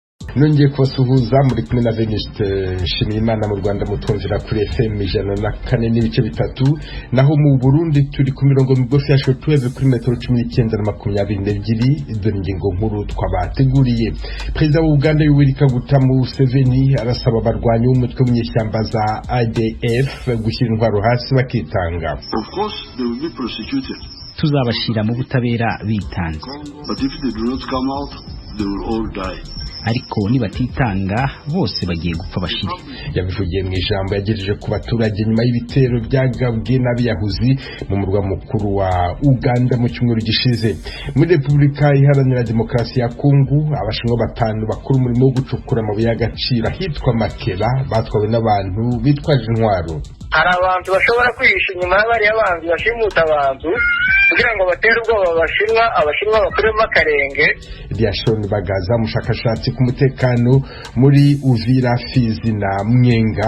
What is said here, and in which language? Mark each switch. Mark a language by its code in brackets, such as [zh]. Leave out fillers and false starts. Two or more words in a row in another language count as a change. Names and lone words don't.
[rw] nongeye kubasuhuza muri kumwe na Veniste Nshimiyimana mu Rwanda mutumvira kuri FM 104.3 naho mu Burundi turi ku mirongo migufi ya shortwave kuri metero 1922 dore ingingo nkuru twabateguriye. Perezida wa Uganda Yoweri Kaguta Museveni arasaba abarwanyi b'umutwe w'ishyamba za ADF gushyira intwaro hasi bakitanga. [en] Of course they will be prosecuted. [rw] Tuzabashira mu butabera bitanze. [en] But if they do not come out, they will all die. [rw] Ariko nibatitanga bose bagiye gupfa bashire. Yabivugiye mu ijambo yagejeje ku baturage nyuma y'ibitero byagabwe n'abiyahuzi mu murwa mukuru wa Uganda mu cyumweru gishize. Muri Repubulika Iharanira Demokarasi ya Kongo abashinwa batanu bakuru umurimo wo gucukura amabuye y'agaciro hitwa Makera batwawe n'abantu bitwaje intwaro. Hari abantu bashobora kwihisha inyuma y'abari abantu bashimuta abantu kugira ngo batere ubwoba abashinwa bakuremo akarenge. Diashoni Bagaza mushakashatsi ku mutekano muri Uvira, Fizi na Mwenga.